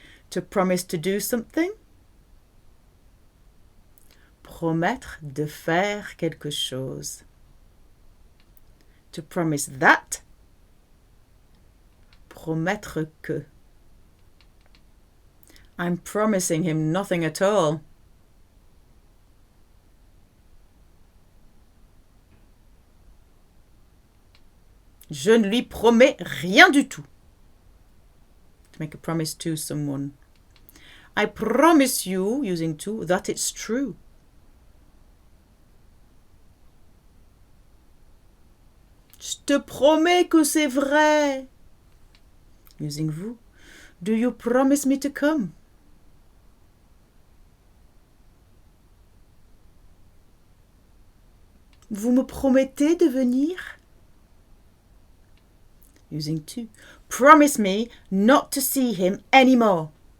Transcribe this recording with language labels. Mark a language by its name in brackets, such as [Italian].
[English] To promise to do something. [French] Promettre de faire quelque chose. [English] To promise that. [French] Promettre que. [English] I'm promising him nothing at all. [French] Je ne lui promets rien du tout. [English] To make a promise to someone. I promise you, using to, that it's true. [French] Je te promets que c'est vrai. [English] Using vous. Do you promise me to come? [French] Vous me promettez de venir? [English] Using to. Promise me not to see him anymore.